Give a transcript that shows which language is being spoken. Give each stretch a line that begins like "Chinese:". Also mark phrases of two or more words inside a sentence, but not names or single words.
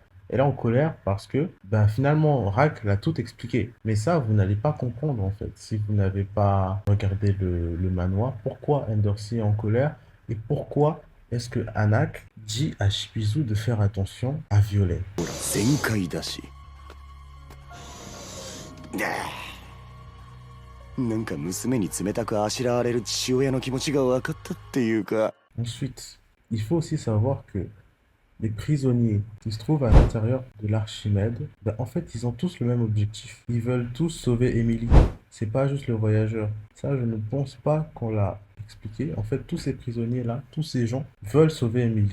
French: Elle est en colère parce que finalement, Rak l'a tout expliqué. Mais ça, vous n'allez pas comprendre en fait si vous n'avez pas regardé le manoir. Pourquoi Endorsi est en colère et pourquoi est-ce que Anak dit à Shibizu de faire attention à Violet.
Japanese: 全開だしなんか娘に冷たくあしらわれる父親の気持ちが分かったっていうか
French: Ensuite, il faut aussi savoir que les prisonniers qui se trouvent à l'intérieur de l'Archimède, en fait, ils ont tous le même objectif. Ils veulent tous sauver Emily. C'est pas juste le voyageur. Ça, je ne pense pas qu'on l'a expliqué. En fait, tous ces prisonniers-là, tous ces gens veulent sauver Emily.